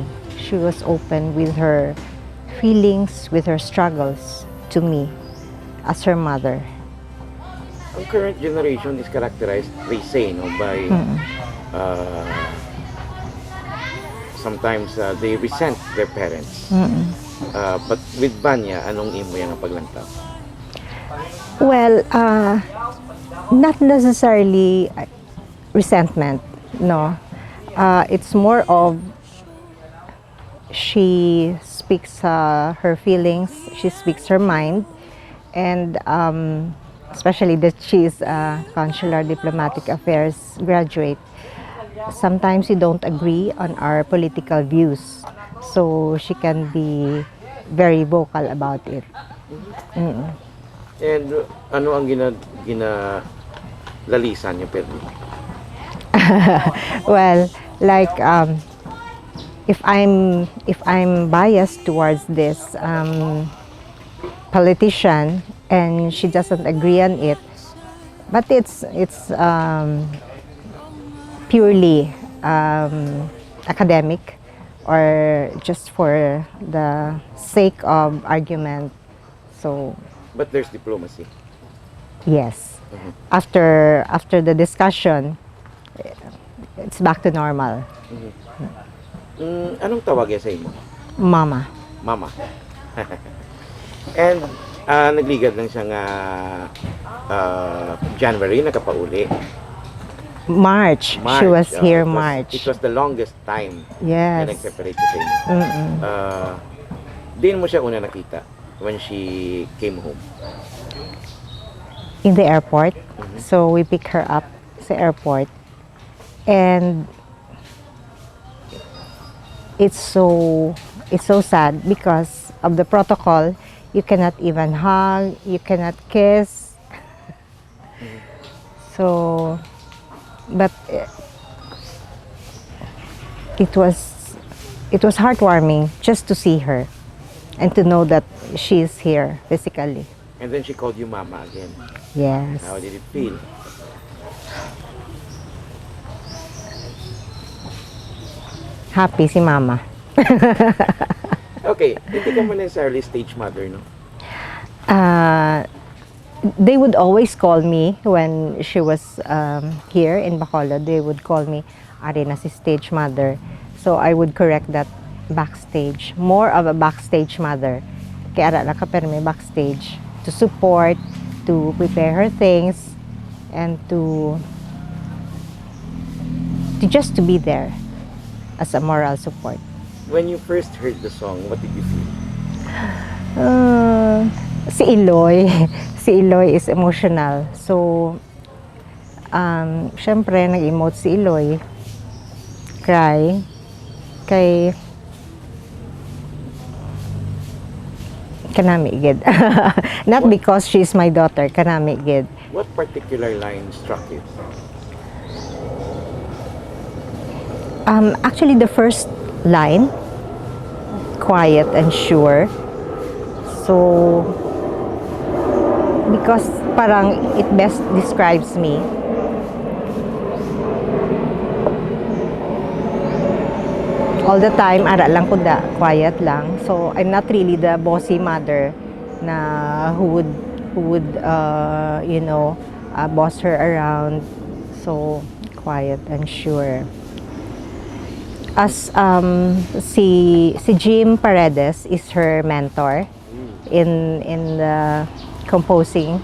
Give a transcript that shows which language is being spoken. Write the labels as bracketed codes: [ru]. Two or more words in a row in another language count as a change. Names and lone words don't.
[en] She was open with her feelings, with her struggles to me as her mother. Ang current generation is characterized, they say, by sometimes they resent their parents. But with Vanya, [hil] anong imo yang paglantaw? [en] Well, not necessarily resentment, no. It's more of she speaks her feelings, she speaks her mind, and especially that she is a consular diplomatic affairs graduate. Sometimes we don't agree on our political views, so she can be very vocal about it. [hil] And ano ang ginalalisan niyo pero? [en] Well, like if I'm biased towards this politician and she doesn't agree on it, but it's purely academic or just for the sake of argument. So But there's diplomacy. yes, after the discussion, it's back to normal. [hil] Anong tawag sa imo? Mama. Mama. And nagligad lang siya nga January, nakapauli. [en] March. She was here it March. It was the longest time Yes. [hil] na nag-separate siya sa inyo. Din mo siya una nakita [en] when she came home? In the airport. So we pick her up sa airport. And it's so sad because of the protocol. You cannot even hug, you cannot kiss. So, but it was heartwarming just to see her and to know that she is here physically. And then she called you Mama again. Yes. How did it feel? [hil] Happy si Mama. Okay, hindi ka mo [en] necessarily stage mother, [hil] no? [en] They would always call me when she was here in Bacolod. They would call me [hil] Ari na si [en] stage mother. So I would correct that backstage. More of a backstage mother. [hil] Kaya ara na ka pero may [en] backstage to support, to prepare her things, and to just to be there as a moral support. When you first heard the song, what did you feel? Si Eloy. Si Eloy is emotional. So, [hil] syempre, nag-emote si Eloy. Cry. Kay kanami gid. [en] Not because she's my daughter, [hil] kanami gid. [en] What particular line struck you? Actually, the first line, quiet and sure. So, because parang it best describes me. All the time, [hil] ara lang ko da, quiet lang. [en] So, I'm not really the bossy mother na who would boss her around. So, quiet and sure. As si Jim Paredes is her mentor in the composing.